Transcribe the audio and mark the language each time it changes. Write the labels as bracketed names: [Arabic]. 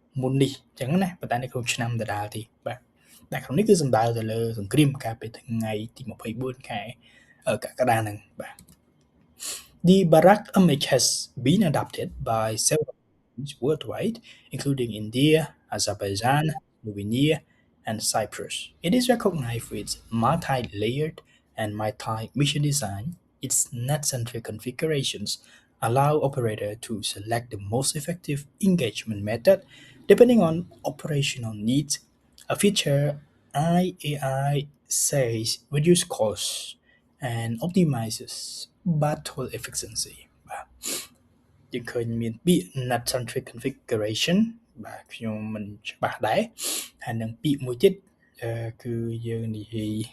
[Khmer] ននេះអញ្ចឹងណាប៉ុន្តែនៅក្នុងឆ្នាំដដែលទីបាទតែក្នុងនេះគឺសំដៅទៅលើសង្គ្រាមកាលពីថ្ងៃទី24ខែកក្កដាហ្នឹងបាទ [English] The Barak MH has been adopted by several countries worldwide, including India, Azerbaijan, Slovenia, and Cyprus. It is recognized for its multi-layered and multi-mission design. Its net-centric configurations allow operators to select the most effective engagement method depending on operational needs. A feature IAI says reduces costs and optimizes battle efficiency [Khmer] បាទយើងឃើញមានពាក្យ net-centric configuration បាទខ្ញុំមិនច្បាស់ដែរហើយនឹងពាក្យមួយទៀតគឺយើងនិយាយ